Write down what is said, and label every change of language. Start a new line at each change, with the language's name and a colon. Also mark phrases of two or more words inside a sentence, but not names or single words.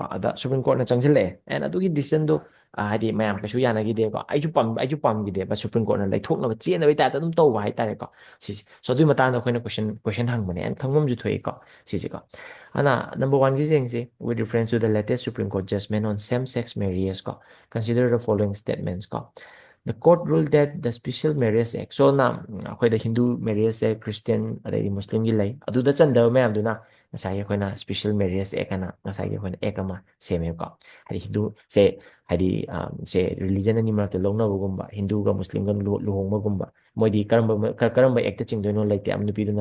Manipuri: ꯑꯗ ꯁꯨꯄ꯭ꯔꯤꯝ ꯀꯣꯔꯠꯅ ꯆꯪꯁꯤꯜꯂꯛꯑꯦ ꯑꯦꯟ ꯑꯗꯨꯒꯤ ꯗꯤꯁꯤꯖꯟꯗꯣ ꯍꯥꯏꯗꯤ ꯃꯌꯥꯝ ꯀꯩꯁꯨ ꯌꯥꯅꯈꯤꯗꯦꯀꯣ ꯑꯩꯁꯨ ꯄꯥꯝꯈꯤꯗꯦꯕ ꯁꯨꯄ꯭ꯔꯤꯝ ꯀꯣꯔꯠꯅ ꯂꯩꯊꯣꯛꯅꯕ ꯆꯦꯟꯅꯕꯒꯤ ꯇꯥꯏꯞꯇ ꯑꯗꯨꯝ ꯇꯧꯕ ꯍꯥꯏꯇꯥꯔꯦꯀꯣ ꯁꯤꯁꯦ ꯁꯣ ꯑꯗꯨꯒꯤ ꯃꯇꯥꯡꯗ ꯑꯩꯈꯣꯏꯅ ꯀꯣꯏꯁꯟ ꯍꯪꯕꯅꯦ ꯑꯦꯟ ꯈꯪꯐꯝꯁꯨ ꯊꯣꯛꯏꯀꯣ ꯁꯤꯁꯦꯀꯣ ꯑꯗꯨꯅ ꯅꯝꯕꯔ ꯋꯥꯟꯒꯤ ꯌꯦꯡꯁꯤ
English: with reference to the latest Supreme Court judgment on same-sex marriage
Manipuri: ꯀꯣ
English: consider the following statements
Manipuri: ꯀꯣ
English: the court ruled that the special marriage act
Manipuri: ꯁꯣꯅ ꯑꯩꯈꯣꯏꯗ
English: Hindu marriagese
Manipuri: ꯈ꯭ꯔꯤꯁꯇꯤꯌꯟ ꯑꯗꯩꯗꯤ ꯃꯨꯁꯂꯤꯝꯒꯤ ꯂꯩ ꯑꯗꯨꯗ ꯆꯟꯗꯕ ꯃꯌꯥꯝꯗꯨꯅ ꯉꯁꯥꯏꯒꯤ ꯑꯩꯈꯣꯏꯅ ꯁ꯭ꯄꯤꯁꯦꯜ ꯃꯦꯔꯤꯌꯦꯖ ꯑꯦꯛ ꯑꯅ ꯉꯁꯥꯏꯒꯤ ꯑꯩꯈꯣꯏꯅ ꯑꯦꯛ ꯑꯃ ꯁꯦꯝꯃꯦꯕꯀꯣ ꯍꯥꯏꯗꯤ ꯍꯤꯟꯗꯨꯁꯦ ꯍꯥꯏꯗꯤ ꯁꯦ ꯔꯤꯂꯤꯖꯟ ꯑꯅꯤ ꯃꯔꯛꯇ ꯂꯧꯅꯕꯒꯨꯝꯕ ꯍꯤꯟꯗꯨꯒ ꯃꯨꯁꯂꯤꯝꯒ ꯂꯨꯍꯣꯡꯕꯒꯨꯝꯕ ꯃꯣꯏꯗꯤ ꯀꯔꯝꯕ ꯑꯦꯛꯇ ꯆꯤꯡꯗꯣꯏꯅꯣ ꯂꯩꯇꯦ ꯅꯨꯄꯤꯗꯨꯅ